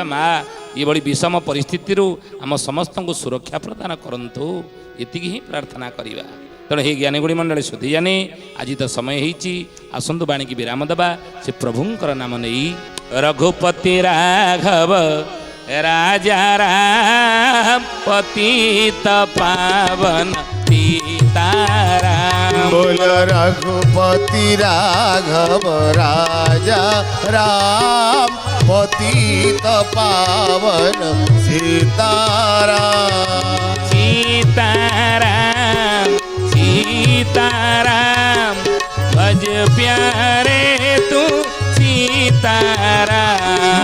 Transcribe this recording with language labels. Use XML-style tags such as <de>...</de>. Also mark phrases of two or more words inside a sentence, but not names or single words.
<or>ମା ଏଭଳି ବିଷମ ପରିସ୍ଥିତିରୁ ଆମ ସମସ୍ତଙ୍କୁ ସୁରକ୍ଷା ପ୍ରଦାନ କରନ୍ତୁ, ଏତିକି ହିଁ ପ୍ରାର୍ଥନା କରିବା। ତେଣୁ ହେ ଜ୍ଞାନୀଗୁଣୀ ମଣ୍ଡଳୀ ସୁଧୀ ଜାନି, ଆଜି ତ ସମୟ ହେଇଛି, ଆସନ୍ତୁ ବାଣୀକି ବିରାମ ଦେବା। ସେ ପ୍ରଭୁଙ୍କର ନାମ ନେଇ</or> <hi>रघुपति राघव राजा राम पतित पावन सीताराम। बोल रघुपति राघव राजा राम पतित पावन सीताराम। सीताराम सीताराम भज प्यारे तू सीताराम।</hi>